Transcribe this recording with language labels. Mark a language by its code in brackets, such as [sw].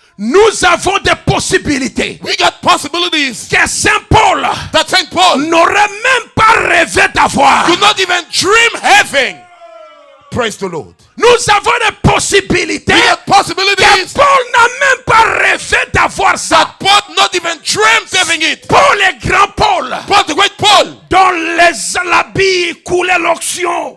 [fr] Nous avons des possibilités [en] We got possibilities [fr] que Saint Paul [en] that St. Paul [fr] n'aurait même pas rêvé d'avoir. [en] could not even dream having. Praise the Lord. [fr] Nous avons des possibilités [en] We got [fr] que [en] possibilities [fr] Paul n'a même pas rêvé d'avoir ça. [en] that Paul not even dreamt having it. [fr] Paul, le grand Paul, [en] Paul, the great Paul, [fr] dont les habits coulaient l'onction.